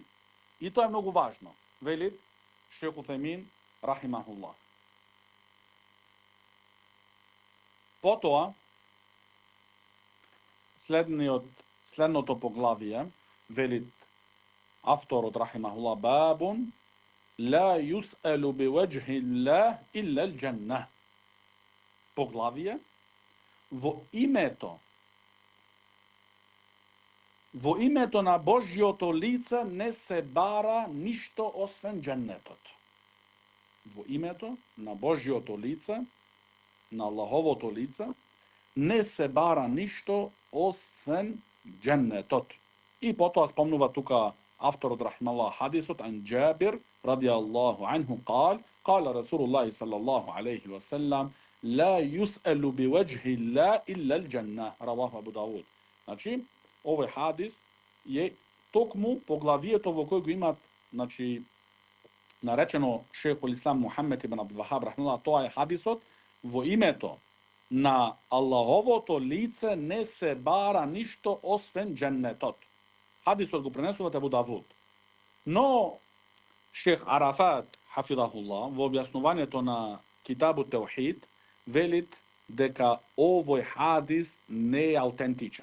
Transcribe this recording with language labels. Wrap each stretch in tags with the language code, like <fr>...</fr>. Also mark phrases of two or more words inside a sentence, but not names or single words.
<mk>И тоа е многу важно. Вели Шейх Утеймин рахимахуллах. Потоа, следното поглавие, вели авторот рахимахуллах,</mk> <ar>باب لا يسأل بوجه الله إلا الجنة.</ar> <mk>Поглавие во името на Божјото лице не се бара ништо освен џаннетот. Во името на Божјото лице, на Аллаховото лице, не се бара ништо освен џаннетот. И потоа спомнува тука авторот рахимахуллах хадисот</mk> <ar>عن جابر رضي الله عنه قال قال رسول الله صلى الله عليه وسلم لا يسأل بوجه الله إلا الجنة رواه أبو داود.</ar> <mk>Znači,</mk> <bs>ovaj hadis je</bs> <mk>tokmu poglavijeto во кој го имат, znači, наречено шейхул Ислам Мухаммед ибн Абдул Вахаб рахмеллах, тоа е хадисот во името на Аллаховото лице не се бара ништо освен дженнетот. Хадисот го пренесуват Абу Давуд. Но шейх Арафат хафидахуллах во објаснувањето на Китабу Теухид велит дека овој хадис не е аутентичен.</mk>